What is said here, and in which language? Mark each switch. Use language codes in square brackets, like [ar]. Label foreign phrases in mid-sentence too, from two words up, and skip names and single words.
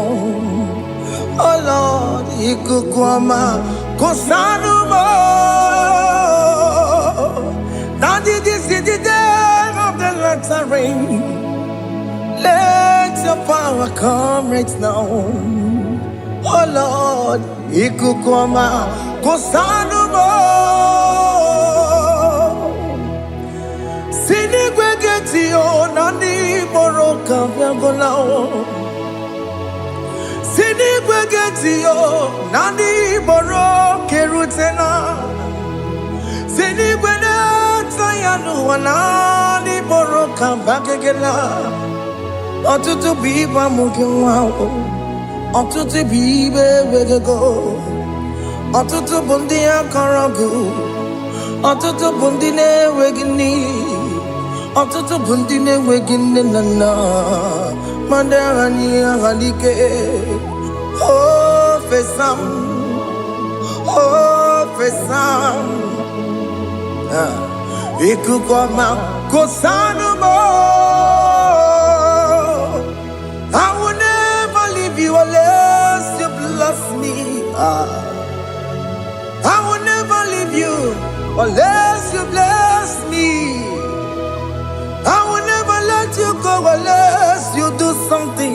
[en] Oh Lord, Ikukwama, Kosanuma. Daddy, this is the day of the lottery. Let your power come right now. Oh Lord, Ikukwama, Kosanuma. Sinigwegetio nani boroka vyangolao. Sinigwegetio nani boroke rutena. Sinigwenata yanu wanani boroka bakegela. Otutu biba mukiwao. Otutu bibe wegego. Otutu bundi akaragu. Otutu bundi ne wegini. Otutu bundi ne wegini nana. Mandani ahalike. Oh fesam. Oh fesam. Ikukwama kosanuma. I will never leave you unless you bless me. I will never leave you unless you bless me. I will never let you go unless you do something.